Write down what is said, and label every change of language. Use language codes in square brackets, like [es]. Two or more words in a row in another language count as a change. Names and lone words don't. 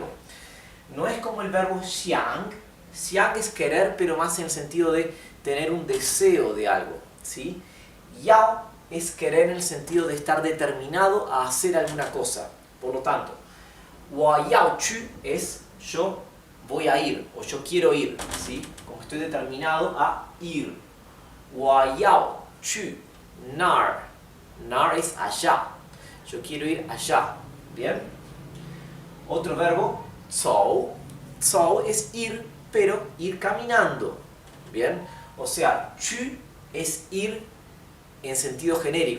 [es] No es como el verbo xiang. Xiang es querer, pero más en el sentido de tener un deseo de algo, ¿sí? Yao es querer en el sentido de estar determinado a hacer alguna cosa. Por lo tanto, [zh] 我要去 [es] es yo voy a ir o yo quiero ir, ¿sí? Como estoy determinado a ir. [zh] 我要去那儿. [es] Nar es allá. Yo quiero ir allá. ¿Bien? Otro verbo, zhou. Zhou es ir, pero ir caminando. ¿Bien? O sea, chu es ir en sentido genérico.